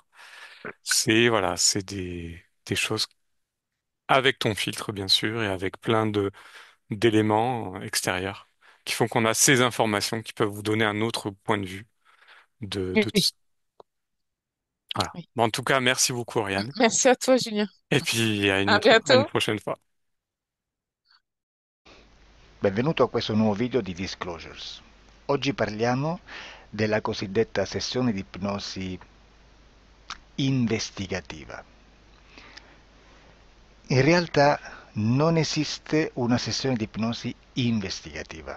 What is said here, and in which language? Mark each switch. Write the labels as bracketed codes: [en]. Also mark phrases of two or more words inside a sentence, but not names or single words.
[fr] C'est voilà, c'est des choses avec ton filtre bien sûr et avec plein de d'éléments extérieurs qui font qu'on a ces informations qui peuvent vous donner un autre point de vue de tout Oui, ça. Voilà. oui. Bon, en tout cas, merci beaucoup, Oriane. Merci à toi, Julien. Et puis À à une bientôt. prochaine fois. [it] Benvenuto a questo nuovo video di Disclosures. Oggi parliamo della cosiddetta sessione di ipnosi investigativa. In realtà non esiste una sessione di ipnosi investigativa.